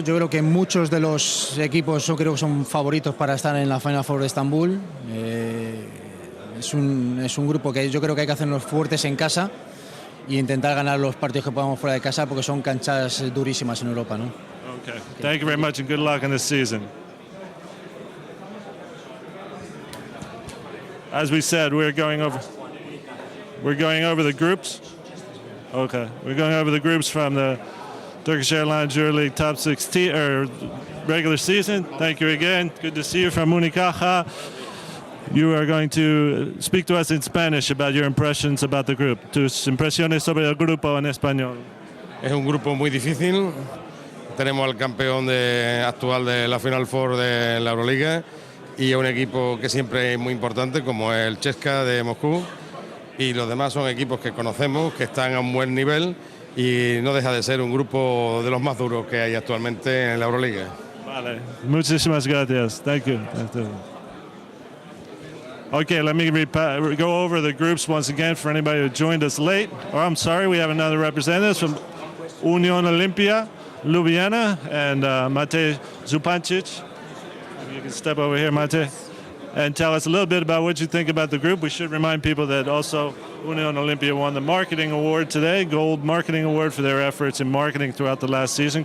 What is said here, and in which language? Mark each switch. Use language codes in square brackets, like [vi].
[es] Yo creo que muchos de los equipos creo que son favoritos para estar en la Final Four de Estambul. Es un grupo que yo creo que hay que hacernos fuertes en casa e intentar ganar los partidos que podamos fuera de casa porque son canchas durísimas en Europa, ¿no? [en] Okay. Thank you very much and good luck in this season. As we said, we're going over the groups. Okay, we're going over the groups from the Turkish Airlines EuroLeague Top 16 or regular season. Thank you again. Good to see you from Unicaja. You are going to speak to us in Spanish about your impressions about the group. [es] Tus impresiones sobre el grupo en español. Es un grupo muy difícil. Tenemos al campeón actual de la Final Four de la Euroliga y un equipo que siempre es muy importante como el CSKA de Moscú. Y los demás son equipos que conocemos, que están a un buen nivel y no deja de ser un grupo de los más duros que hay actualmente en la Euroliga. Vale, muchísimas gracias. [en] Thank you. Okay, let me go over the groups once again for anybody who joined us late. Oh, I'm sorry, we have another representative from Union Olimpia, Ljubljana, and Mate Zupancic. You can step over here, Mate, and tell us a little bit about what you think about the group. We should remind people that also Union Olimpia won the marketing award today, gold marketing award for their efforts in marketing throughout the last season.